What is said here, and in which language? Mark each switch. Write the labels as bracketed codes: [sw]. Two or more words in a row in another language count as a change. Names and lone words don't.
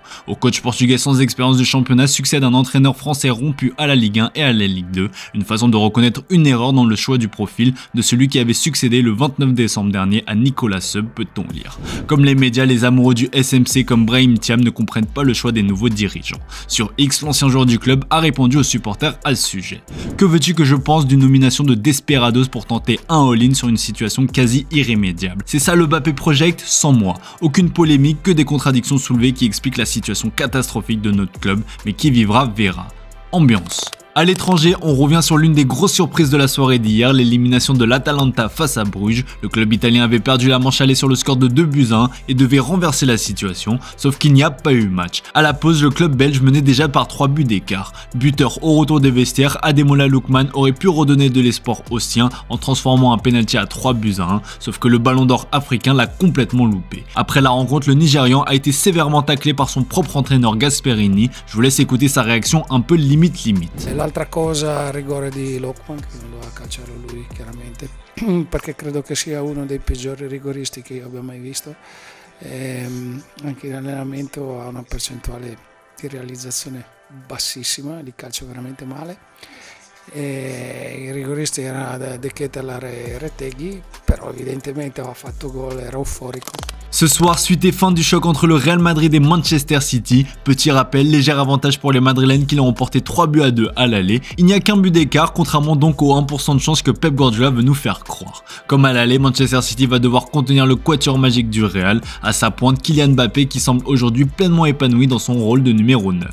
[fr] Au coach portugais sans expérience de championnat succède un entraîneur français rompu à la Ligue 1 et à la Ligue 2, une façon de reconnaître une erreur dans le choix du profil de celui qui avait succédé le 29 décembre dernier à Nicolas Seub, peut-on lire. Comme les médias, les amoureux du SMC comme Brahim Thiam ne comprennent pas le choix des nouveaux dirigeants. Sur X, l'ancien joueur du club a répondu aux supporters à ce sujet. Que veux-tu que je pense d'une nomination de Desperados pour tenter un all-in sur une situation quasi irrémédiable? C'est ça le Bappé Project sans moi. Aucune polémique, que des contradictions soulevées qui expliquent la situation catastrophique de notre club, mais qui vivra verra. Ambiance. À l'étranger, on revient sur l'une des grosses surprises de la soirée d'hier, l'élimination de l'Atalanta face à Bruges. Le club italien avait perdu la manche aller sur le score de 2-1 et devait renverser la situation, sauf qu'il n'y a pas eu match. À la pause, le club belge menait déjà par 3 buts d'écart. Buteur au retour des vestiaires, Ademola Lookman aurait pu redonner de l'espoir aux siens en transformant un penalty à 3-1, sauf que le ballon d'or africain l'a complètement loupé. Après la rencontre, le Nigérian a été sévèrement taclé par son propre entraîneur Gasperini. Je vous laisse écouter sa réaction un peu limite. [it] L'altra cosa il rigore di Lookman, che non doveva calciarlo lui chiaramente, perché credo che sia uno dei peggiori rigoristi che io abbia mai visto. Anche in allenamento ha una percentuale di realizzazione bassissima, li calcia veramente male. Il rigorista era De Ketelaere e Retegui, però evidentemente aveva fatto gol, era euforico. [fr] Ce soir, suite et fin du choc entre le Real Madrid et Manchester City. Petit rappel, léger avantage pour les Madrilènes qui l'ont emporté 3-2 à l'aller. Il n'y a qu'un but d'écart, contrairement donc aux 1% de chance que Pep Guardiola veut nous faire croire. Comme à l'aller, Manchester City va devoir contenir le quatuor magique du Real, à sa pointe Kylian Mbappé qui semble aujourd'hui pleinement épanoui dans son rôle de numéro 9.